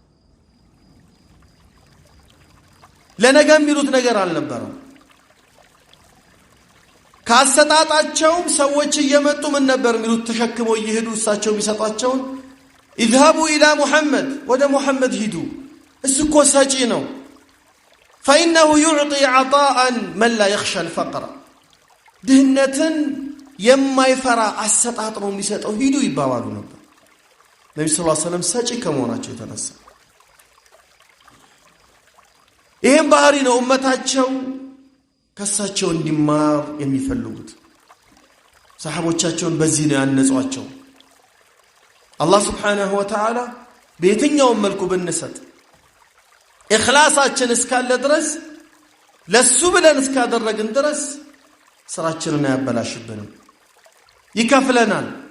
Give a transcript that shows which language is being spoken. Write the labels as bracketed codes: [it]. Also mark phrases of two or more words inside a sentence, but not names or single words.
[am] ለነገ የሚሉት ነገር አልነበረም። ካሰጣጣቸውም ሰዎች እየመጡ ምን ነበር የሚሉት ተሸክመው እየሄዱ እሳቸው የሚሰጣቸውን [ar] اذهبوا الى محمد [am] ወደ ሙሐመድ ሂዱ እሱ እኮ ሰጪ ነው [ar] فإنه يعطي عطاء من لا يخشى الفقر [am] ድህነትን የማይፈራ አሰጣጥ ነው የሚሰጠው ሂዱ ይባባሉ ነበር ነብዩ [ar] صلى الله عليه وسلم [am] ሰጪ ከመሆናቸው የተነሳ። ይሄን ባህሪ ነው ኡመታቸው ከሳቸው እንዲማር የሚፈልጉት። ሰሃቦቻቸውን በዚህ ነው ያነጿቸው። አላህ [ar] سبحانه و تعالى [am] በየትኛውም መልኩ ብንሰጥ ኢኽላሳችን እስካለ ድረስ ለሱ ብለን እስካደረግን ድረስ ስራችንን አያበላሽብንም፣ ይከፍለናል።